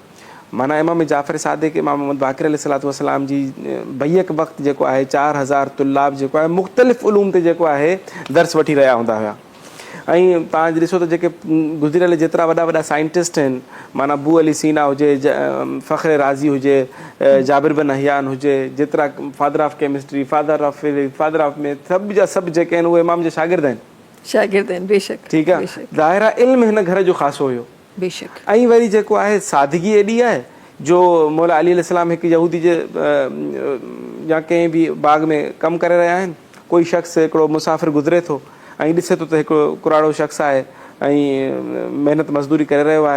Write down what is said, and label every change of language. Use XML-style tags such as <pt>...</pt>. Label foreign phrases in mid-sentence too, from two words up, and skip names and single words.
<sd>माना इमाम जाफ़र सादिक़, इमाम मोहम्मद बाक़िर</sd> <ar>عليه الصلاة والسلام</ar> <sd>जी बैयक वक़्तु जेको आहे 4000 तुल्लाब जेको आहे मुख़्तलिफ़ उलूम ते जेको आहे दर्स वठी रहिया हूंदा हुआ। ऐं तव्हां ॾिसो त जेके गुज़िरियल जेतिरा वॾा वॾा साइंटिस्ट आहिनि, माना अबू अली सीना हुजे, फ़ख्र राज़ी हुजे, जाबिर बिन हयान हुजे, जेतिरा</sd> <en>Father of Chemistry, Father of Physics, Father of Math,</en> <sd>सभु जा सभु जेके आहिनि उहे इमाम जे शागिर्द आहिनि। बेशक ठीकु आहे, ज़ाहिर आहे इल्मु हिन घर जो ख़ासो हुयो। बेशक ऐं वरी जेको आहे सादगी एॾी आहे जो मौला अली अलैहिस्सलाम हिकु यहूदी जे या कंहिं बि बाग़ में कमु करे रहिया आहिनि, कोई शख़्स हिकिड़ो मुसाफ़िर गुज़रे थो ऐं ॾिसे थो त हिकिड़ो कुराड़ो शख़्स आहे ऐं महिनत मज़दूरी करे रहियो आहे।</sd>